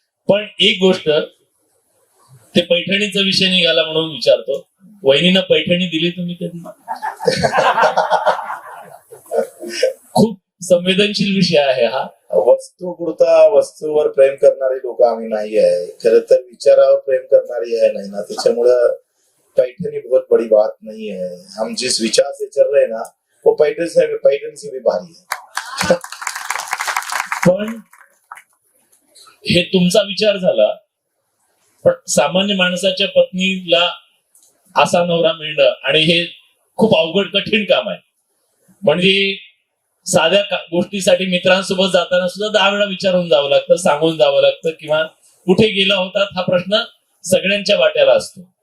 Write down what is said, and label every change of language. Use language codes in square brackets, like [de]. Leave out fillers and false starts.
[mr] पण एक गोष्ट, ते पैठणीचा विषय निघाला म्हणून विचारतो, वहिनीनं पैठणी दिली तुम्ही कधी? खूप संवेदनशील विषय आहे हा. वस्तूवर प्रेम करणारी लोक आम्ही नाही आहे, खरं तर विचारावर प्रेम करणारी आहे नाही ना, त्याच्यामुळं [hi] पैठणी बहुत बड़ी बात नहीं है. हम जिस विचार से चल रहे ना वो पैठणी से भी भारी है. [mr] पण हे तुमचा विचार झाला, पण सामान्य माणसाच्या पत्नीला असा नवरा मिळणं आणि हे खूप अवघड कठीण काम आहे. म्हणजे साध्या गोष्टीसाठी मित्रांसोबत जाताना सुद्धा 10 वेळा विचारून जावं लागतं, सांगून जावं लागतं, किंवा कुठे गेला होता हा प्रश्न सगळ्यांच्या वाट्याला असतो.